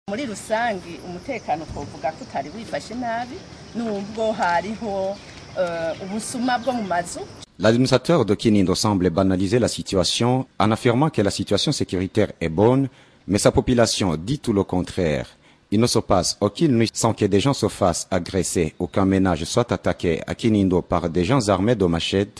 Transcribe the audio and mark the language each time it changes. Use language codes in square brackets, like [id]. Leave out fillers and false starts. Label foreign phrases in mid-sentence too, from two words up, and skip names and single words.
[rn] Muri rusangi umutekano twovuga ko utari wifashe nabi nubwo hariho ubusuma bwo mu mazu. [fr] L'administrateur de Kinindo semble banaliser la situation en affirmant que la situation sécuritaire est bonne, mais sa population dit tout le contraire. Il ne se passe aucune nuit sans que des gens se fassent agresser ou qu'un ménage soit attaqué à Kinindo par des gens armés de machettes.